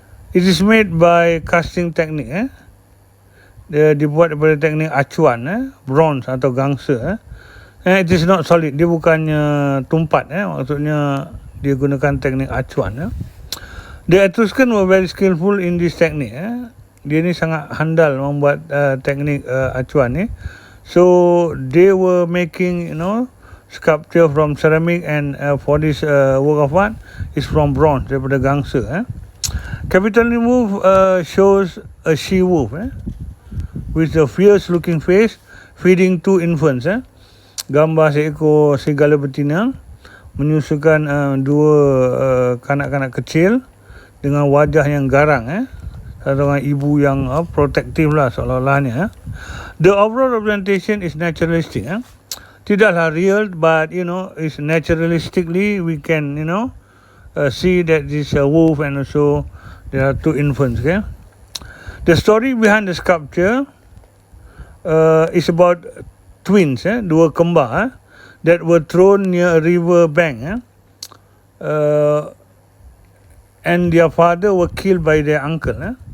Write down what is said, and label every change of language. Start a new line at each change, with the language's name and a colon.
English: It is made by casting technique.
Malay: Dia dibuat daripada teknik acuan, bronze atau gangsa.
English: It is not solid.
Malay: Dia bukannya tumpat. Maksudnya dia gunakan teknik acuan.
English: The Etruscan were very skillful in this technique.
Malay: Dia ni sangat handal membuat teknik acuan ni.
English: So they were making, sculpture from ceramic, and for this work of art is from bronze,
Malay: daripada gangsa.
English: Capitoline Wolf shows a she wolf with a fierce looking face feeding 2 infants.
Malay: Gambar seekor serigala betina menyusukan 2 kanak-kanak kecil dengan wajah yang garang. Satu orang ibu yang protektif lah seolah-olahnya.
English: The overall representation is naturalistic.
Malay: Tidaklah real,
English: but it's naturalistically we can see that this wolf, and also there are 2 infants. Okay, the story behind the sculpture is about twins, 2 kembar that were thrown near a river bank, and their father were killed by their uncle.